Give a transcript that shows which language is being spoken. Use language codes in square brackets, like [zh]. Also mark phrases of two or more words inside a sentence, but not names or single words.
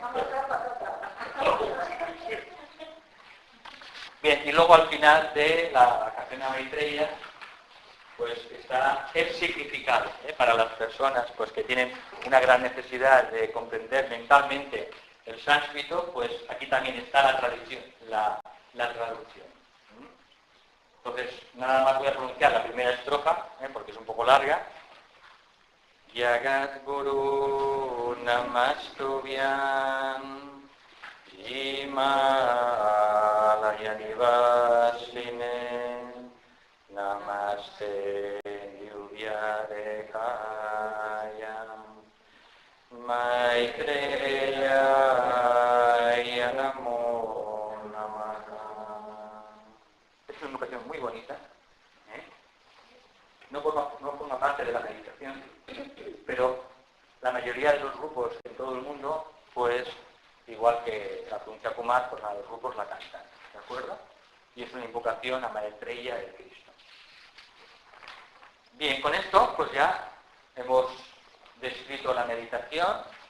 [es] Bien, y luego al final de la canción a Maitreya, pues está el significado, para las personas pues que tienen una gran necesidad de comprender mentalmente el sánscrito, pues aquí también está la tradición, la traducción. Entonces, nada más voy a pronunciar la primera estrofa, porque es un poco larga. [sa] जगत् गुरु नमस्तुभ्यम् हिमालय निवासिने नमस्ते युव्यदेकायम् मैत्रेय नमो नमः. [es] Es una invocación muy bonita, no forma parte de la meditación, pero la mayoría de los grupos en todo el mundo, pues igual que la pronuncia Kumar, pues los grupos la cantan, ¿de acuerdo? Y es una invocación a Maitreya del Cristo. Bien, con esto pues ya hemos descrito la meditación.